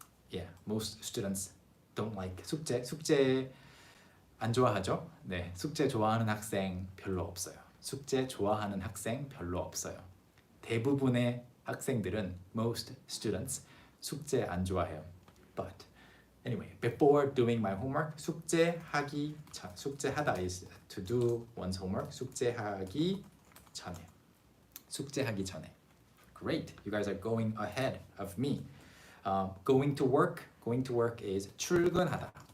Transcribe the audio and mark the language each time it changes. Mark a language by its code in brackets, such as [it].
[en] Yeah, most students don't like 숙제. [ko] 숙제 안 좋아하죠? 네, 숙제 좋아하는 학생 별로 없어요. 숙제 좋아하는 학생 별로 없어요. 대부분의 학생들은, [en] most students, [ko] 숙제 안 좋아해요. [en] But anyway, before doing my homework, [ko] 숙제하기 전, [en] 숙제하다 is to do one's homework. [ko] 숙제하기 전에. 숙제하기 전에. [en] Great, you guys are going ahead of me. Going to work is 출근하다.